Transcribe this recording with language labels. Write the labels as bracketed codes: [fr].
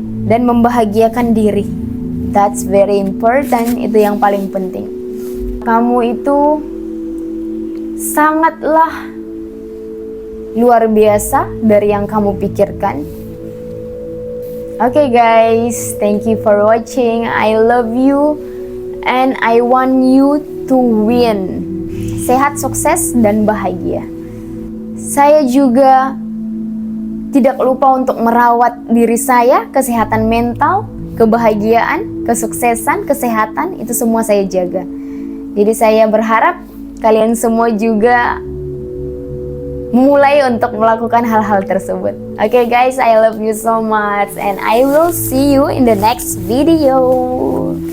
[id] Dan membahagiakan diri. [en] That's very important. [id] Itu yang paling penting. Kamu itu sangatlah luar biasa dari yang kamu pikirkan. [en] Okay guys, thank you for watching. I love you and I want you to win. [id] Sehat, sukses, dan bahagia. Saya juga tidak lupa untuk merawat diri saya, kesehatan mental, kebahagiaan, kesuksesan, kesehatan, itu semua saya jaga. Jadi saya berharap kalian semua juga mulai untuk melakukan hal-hal tersebut. [en] Okay guys, I love you so much and I will see you in the next video.